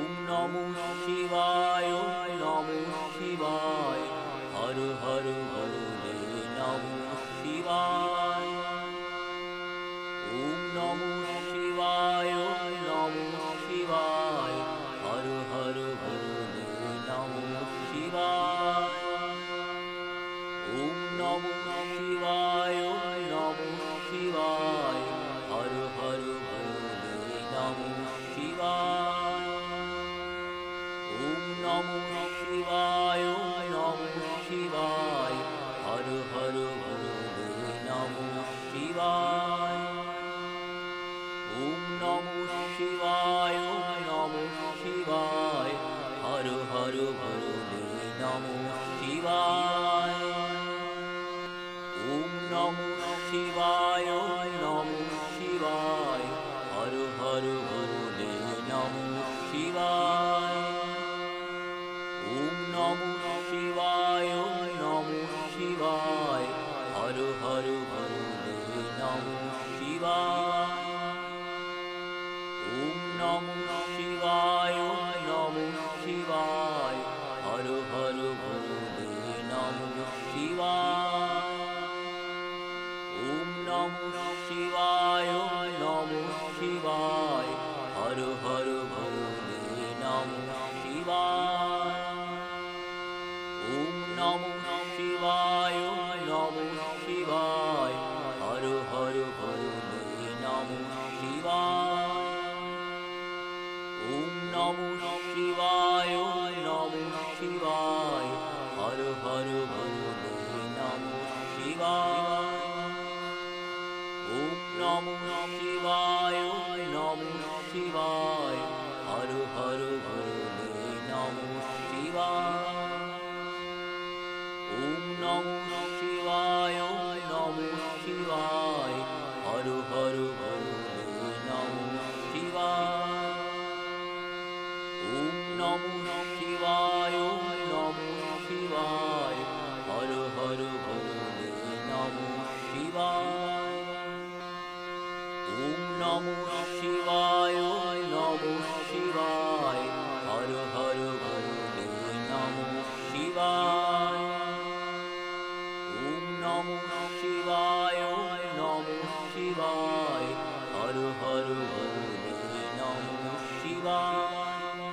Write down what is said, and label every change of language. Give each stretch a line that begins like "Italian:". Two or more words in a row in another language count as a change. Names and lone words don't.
Sanskrit: নমো শিবায় নমো শিবায়
Hindi: হর হর ভোলে
Sanskrit: নমো শিবায় ওম নমো শিবায় নমো শিবায়
Hindi: হর হর ভোলে
Sanskrit: নমো শিবায় ওম নমো শিবায় নমো শিবায়
Hindi: হর হর ভোলে
Sanskrit: নমো শিবায় ওম নমো শিবায় নমো শিবায়
Hindi: হর হর ভোলে
Sanskrit: নমো শিবায় ওম নমো শিবায় নমো শিবায়
Hindi: হর হর ভোলে
Sanskrit: নমো শিবায় ওম নমো শিবায় নমো শিবায়
Hindi: হর হর ভোলে
Sanskrit: নমো শিবায় ওম নমো শিবায় নমো শিবায়
Hindi: হর হর ভোলে
Sanskrit: নমো শিবায় ওম নমো শিবায় নমো শিবায়
Hindi: হর হর ভোলে
Sanskrit: নমো শিবায় ওম নমো শিবায় নমো শিবায়
Hindi: হর হর ভোলে
Sanskrit: নমো শিবায় ওম নমো শিবায় নমো শিবায়
Hindi: হর হর ভোলে
Sanskrit: নমো শিবায় ওম নমো শিবায় নমো শিবায়
Hindi: হর হর ভোলে
Sanskrit: নমো শিবায় ওম নমো শিবায় নমো শিবায়
Hindi: হর হর ভোলে
Sanskrit: নমো শিবায় ওম নমো শিবায় নমো শিবায়
Hindi: হর হর ভোলে
Sanskrit: নমো শিবায় ওম নমো শিবায় নমো শিবায়
Hindi: হর হর ভোলে
Sanskrit: নমো শিবায় ওম নমো শিবায় নমো শিবায়
Hindi: হর হর ভোলে
Sanskrit: নমো শিবায় ওম নমো শিবায় নমো শিবায়
Hindi: হর হর ভোলে
Sanskrit: নমো শিবায়